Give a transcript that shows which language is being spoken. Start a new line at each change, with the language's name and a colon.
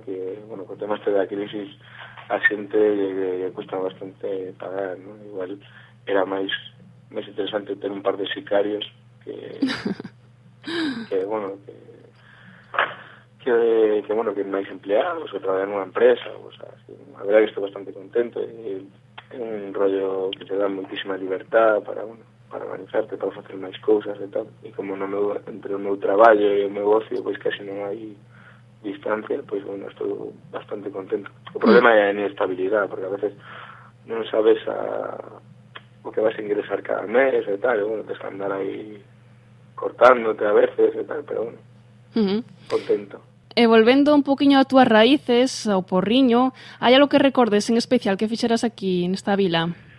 Spanish: Que, bueno, con temas de la crisis. A xente le cuesta bastante pagar, ¿no?
Galician: Igual era máis interesante ter un par de sicarios que máis empleados, que traballan unha empresa, o sea, así, a verdade que estou bastante contento, é un rollo que te dá moitísima libertad para, bueno, para organizarte, para facer máis cousas e tal, e como no meu, entre o meu traballo e o meu ocio, pois, pues, casi non hai distancia,
Spanish: pues bueno, estoy bastante contento. El problema es la inestabilidad, porque a veces no sabes o qué vas a ingresar cada mes y tal, y bueno, tienes que andar ahí cortándote a veces y tal, pero bueno, Contento.
Galician: E volvendo un poquinho a túas raíces, ao Porriño, hai algo que recordes en especial que fixeras aquí, nesta vila?